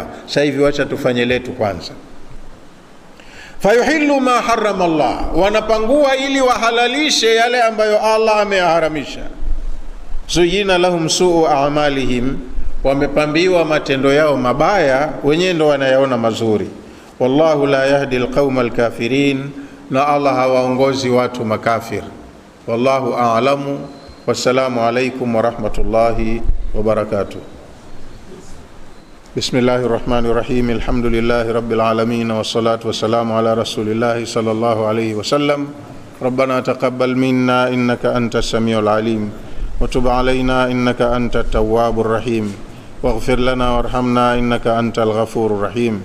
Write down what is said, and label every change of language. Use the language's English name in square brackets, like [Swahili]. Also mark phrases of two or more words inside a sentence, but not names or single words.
[Swahili] Sasa hivi wacha tufanye letu kwanza. [Arabic] فيحلوا ما حرم الله, [Swahili] wanapangua ili wahalalishe yale ambayo Allah ameyaharamisha. [Arabic] زين لهم سوء أعمالهم, [Swahili] wamepambiwa matendo yao mabaya, wenyewe ndo wanayaona mazuri. [Arabic] والله لا يهدي القوم الكافرين, [Swahili] na Allah hawaongozi watu makafir. [Arabic] والله أعلم. والسلام عليكم ورحمة الله وبركاته. بسم الله الرحمن الرحيم. الحمد لله رب العالمين والصلاة والسلام على رسول الله صلى الله عليه وسلم. ربنا تقبل منا إنك أنت السميع العليم وتب علينا إنك أنت التواب الرحيم واغفر لنا وارحمنا إنك أنت الغفور الرحيم.